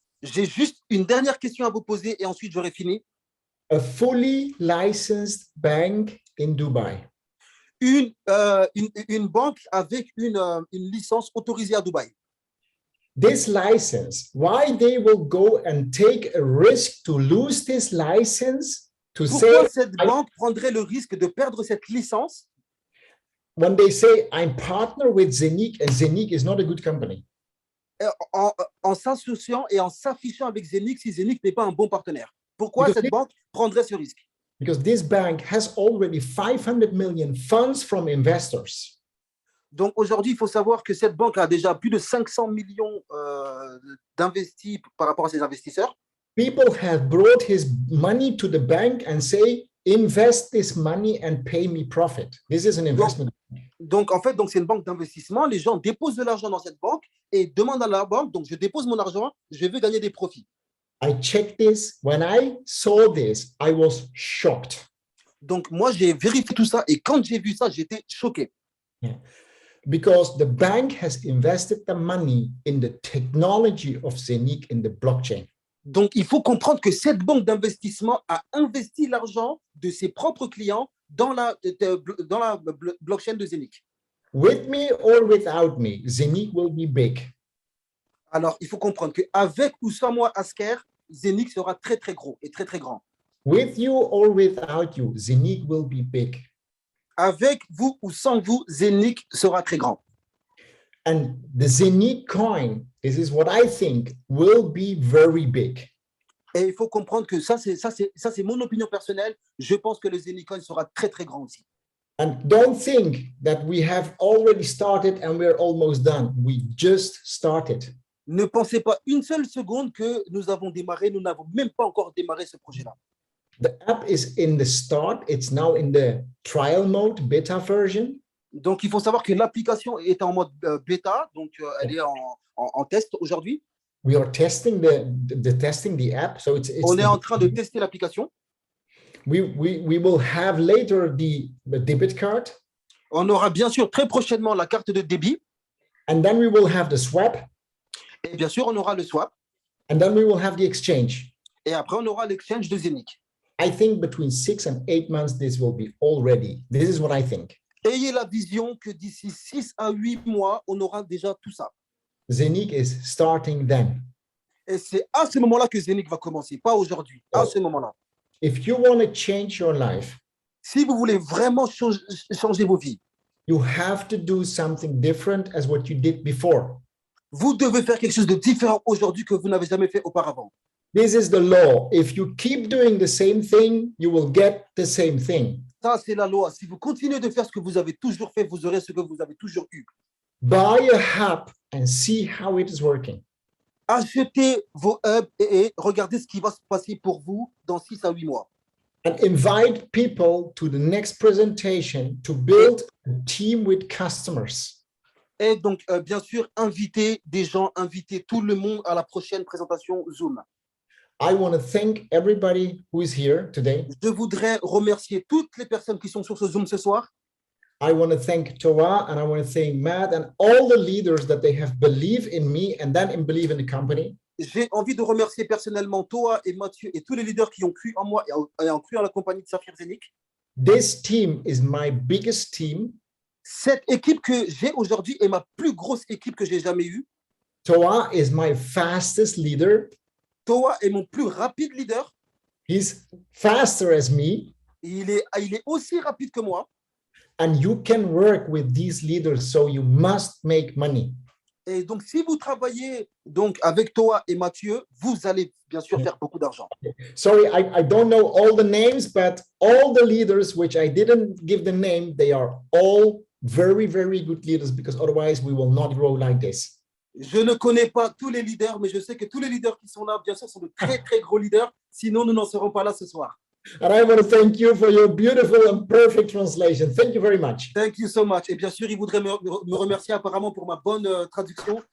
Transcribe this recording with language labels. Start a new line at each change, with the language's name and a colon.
French: J'ai juste une dernière question à vous poser et ensuite j'aurai fini.
English: A fully licensed bank in Dubai.
French: Une banque avec une licence autorisée à Dubaï.
English: This license, why they will go and take a risk to lose this license to
French: Pourquoi cette banque prendrait le risque de perdre cette licence
English: when they say I'm partner with Zenic and Zenic is not a good company?
French: en s'associant et en s'affichant avec Zenic si Zenic n'est pas un bon partenaire? Pourquoi
English: Because
French: cette banque prendrait ce risque?
English: Because this bank has already 500 million funds from investors.
French: Donc aujourd'hui, il faut savoir que cette banque a déjà plus de 500 millions d'investis par rapport à ses investisseurs.
English: People have brought his money to the bank and say, invest this money and pay me profit. This is an investment.
French: Donc en fait, c'est une banque d'investissement. Les gens déposent de l'argent dans cette banque et demandent à la banque, donc je dépose mon argent, je veux gagner des profits.
English: I checked this. When I saw this, I was shocked.
French: Donc moi, j'ai vérifié tout ça et quand j'ai vu ça, j'étais choqué. Yeah.
English: Because the bank has invested the money in the technology of Zenic in the blockchain.
French: Donc, il faut comprendre que cette banque d'investissement a investi l'argent de ses propres clients dans la blockchain de Zenic.
English: With me or without me, Zenic will be big.
French: Alors, il faut comprendre qu'avec ou sans moi, Asker, Zenic sera très, très gros et très, très grand.
English: With you or without you, Zenic will be big.
French: Avec vous ou sans vous, Zenic sera très grand.
English: And the Zenic coin, this is what I think, will be very big.
French: Et il faut comprendre que ça, c'est mon opinion personnelle. Je pense que le Zenic coin sera très, très grand aussi.
English: And don't think that we have already started and we're almost done. We just started.
French: Ne pensez pas une seule seconde que nous avons démarré. Nous n'avons même pas encore démarré ce projet-là.
English: The app is in the start. It's now in the trial mode, beta version.
French: Donc, il faut savoir que l'application est en mode bêta, donc elle est en test aujourd'hui.
English: We are testing the app, so it's
French: On est en train de tester l'application.
English: We will have later the debit card.
French: On aura bien sûr très prochainement la carte de débit.
English: And then we will have the swap.
French: Et bien sûr, on aura le swap.
English: And then we will have the exchange.
French: Et après, on aura l'exchange de Zenic.
English: I think between 6 and 8 months, this will be all ready. This is what I think.
French: Ayez la vision que d'ici 6 à 8 mois, on aura déjà tout ça.
English: Zenic is starting then.
French: Et c'est à ce moment-là que Zenic va commencer, pas aujourd'hui, à ce moment-là.
English: If you want to change your life,
French: si vous voulez vraiment changer vos vies,
English: you have to do something different as what you did before.
French: Vous devez faire quelque chose de différent aujourd'hui que vous n'avez jamais fait auparavant.
English: This is the law. If you keep doing the same thing, you will get the same thing.
French: Ça, c'est la loi. Si vous continuez de faire ce que vous avez toujours fait, vous aurez ce que vous avez toujours eu.
English: Buy a hub and see how it is working.
French: Achetez vos hubs et regardez ce qui va se passer pour vous dans 6 à 8 mois.
English: And invite people to the next presentation to build a team with customers.
French: Et donc, bien sûr, invitez des gens, invitez tout le monde à la prochaine présentation Zoom.
English: I want to thank everybody who is here today.
French: Je voudrais remercier toutes les personnes qui sont sur ce Zoom ce soir.
English: I want to thank Torah and I want to thank Matt and all the leaders that they have believed in me and then believe in the company.
French: J'ai envie de remercier personnellement Toa et Mathieu et tous les leaders qui ont cru en moi et ont cru en la compagnie de Saphir Zenic.
English: This team is my biggest team.
French: Cette équipe que j'ai aujourd'hui est ma plus grosse équipe que j'ai jamais eue.
English: Toa is my fastest leader.
French: Toa est mon plus rapide leader.
English: He's faster as me.
French: Il est aussi rapide que moi.
English: And you can work with these leaders, so you must make money.
French: Et donc, si vous travaillez donc, avec Toa et Mathieu, vous allez bien sûr faire beaucoup d'argent.
English: Sorry, I don't know all the names, but all the leaders, which I didn't give the name, they are all very, very good leaders, because otherwise we will not grow like this.
French: Je ne connais pas tous les leaders, mais je sais que tous les leaders qui sont là, bien sûr, sont de très, très gros leaders. Sinon, nous n'en serons pas là ce soir.
English: And I want to thank you for your beautiful and perfect translation. Thank you very much. Thank you so much.
French: Et bien sûr, il voudrait me remercier apparemment pour ma bonne traduction.